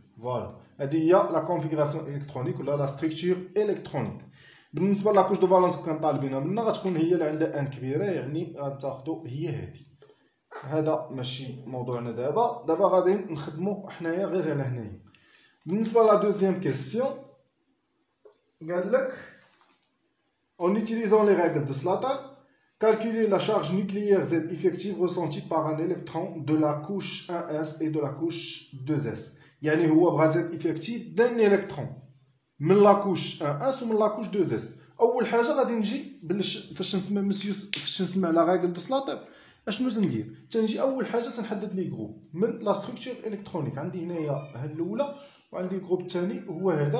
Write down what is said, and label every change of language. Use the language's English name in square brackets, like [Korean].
[Arabic] فوالا هذه هي لا كونفيغوراسيون الكترونيك ولا لا ستركتور الكترونيك. بالنسبه لاكوش دو فالونس كان طالبينها منا غتكون هي اللي عندها ان كبيره، يعني غتاخدو هي هذه. هذا ماشي موضوعنا دابا غادي نخدمو حنايا غير على هنايا. بالنسبه لا دوزيام كيسيون قال لك [French] en utilisant les règles de Slater, calculer la charge nucléaire Z effective ressentie par un électron de la couche 1s et de la couche 2s. [Arabic] يعني هو بغا [French] Z effective d'un électron [Arabic] من لاكوش 1 ومن لاكوش 2 اس. اول حاجه غادي نجي فاش نسمع فاش نسمع لا ريغل دو سلاتر اشنو تندير؟ تنجي اول حاجه تنحدد لي جروب من لا ستركتور الكترونيك. عندي هنايا هاد الاولى وعندي الجروب الثاني هو هذا.